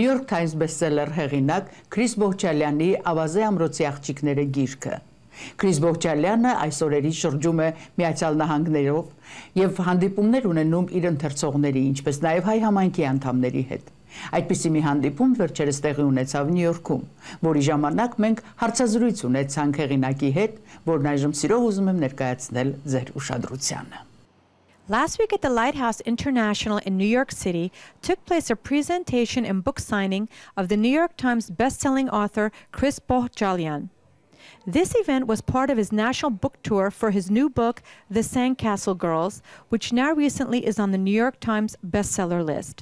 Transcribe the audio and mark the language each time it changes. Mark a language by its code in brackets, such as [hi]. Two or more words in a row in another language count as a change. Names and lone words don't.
[hy] York Times bestseller հեղինակ Chris Bihjaliani «Ավազե ամրոցի աղջիկները» գիրքը։ Chris Bihjaliանը այս օրերի շրջում է Միացյալ Նահանգներով եւ հանդիպումներ ունենում իր ընթերցողների, ինչպես նաեւ հայ համայնքի անդամների հետ։ Այդպիսի մի հանդիպում վերջերս տեղի ունեցավ Նյու Յորքում, որի ժամանակ մենք հարցազրույց ունեցանք հեղինակի հետ, որն այժմ սիրով ուզում եմ ներկայացնել ձեր ուշադրությանը։ [en] Last week at the Lighthouse International in New York City took place a presentation and book signing of the New York Times best-selling author Chris Bihjalian. This event was part of his national book tour for his new book, The Sandcastle Girls, which now recently is on the New York Times bestseller list.